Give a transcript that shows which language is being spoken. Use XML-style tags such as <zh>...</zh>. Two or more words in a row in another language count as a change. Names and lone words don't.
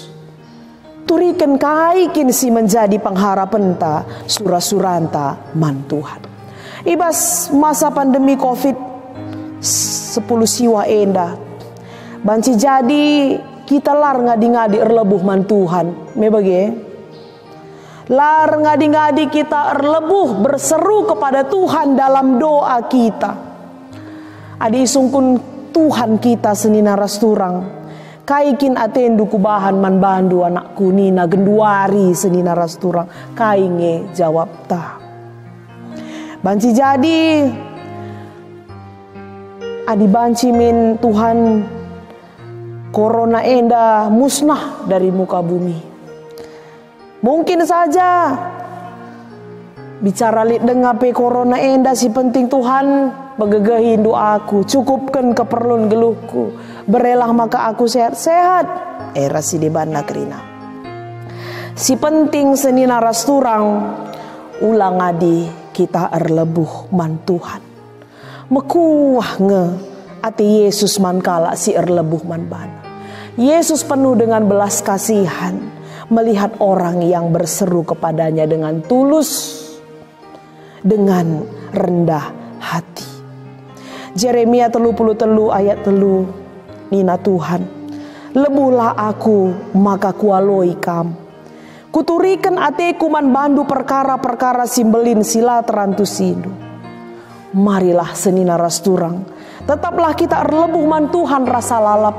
<btx>Turikan kaikin si menjadi pengharapan ta, surah-suranta man Tuhan. Ibas masa pandemi COVID-10 siwa enda, banci jadi kita lar ngadi-ngadi erlebuh man Tuhan. Mebage. Lar ngadi-ngadi kita erlebuh</btx> <id>berseru kepada Tuhan dalam doa kita.</id> <btx>Adi isungkun Tuhan kita senina rasturang. Kaikin atendu kubahan man bandu anakku nina genduari senina rasturang. Kainge jawab ta. Banci jadi adi banci min Tuhan corona enda</btx> <id>musnah dari muka bumi.</id> <btx>Mungkin saja bicara lit dengar pe corona enda si penting Tuhan begegahin doaku, cukupkan keperluan geluhku, berelah maka aku sehat-sehat. Era si deban nakrina. Si penting senina rasturang ulang adi kita erlebuh man Tuhan. Mekuah nge ati Yesus man kala si erlebuh man bana.</btx> <id>Yesus penuh dengan belas kasihan melihat orang yang berseru kepadanya dengan tulus, dengan rendah hati.</id> <btx>Jeremia 33 ayat 3, nina Tuhan, lebuhlah aku maka kualoi kam. Kuturikan ateku man bandu perkara-perkara simbelin sila terantusindu. Marilah senina rasturang, tetaplah kita erlebuh man Tuhan rasa lalap.</btx>